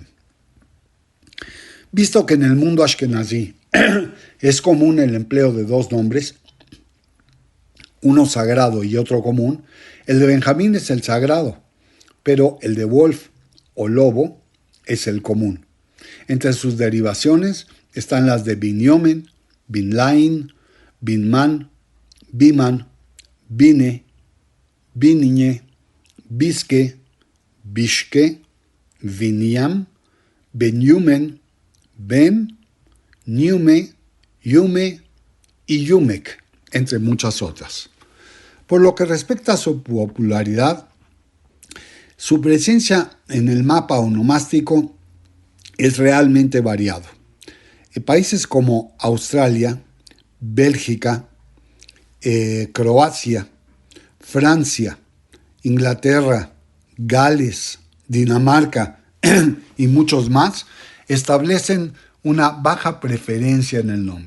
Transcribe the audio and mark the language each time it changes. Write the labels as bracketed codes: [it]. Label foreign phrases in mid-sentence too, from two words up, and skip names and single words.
[es] Visto que en el mundo ashkenazí es común el empleo de 2 nombres, uno sagrado y otro común, el de Benjamín es el sagrado, pero el de Wolf o lobo es el común. Entre sus derivaciones están las de Binyomen, Binlain, Binman, Biman, Bine, Biniñe, Bisque, Bishke, Viniam, Benyumen, Ben, Niume, Yume y Yumek, entre muchas otras. Por lo que respecta a su popularidad, su presencia en el mapa onomástico es realmente variado. En países como Australia, Bélgica, Croacia, Francia, Inglaterra, Gales, Dinamarca y muchos más establecen una baja preferencia en el nombre.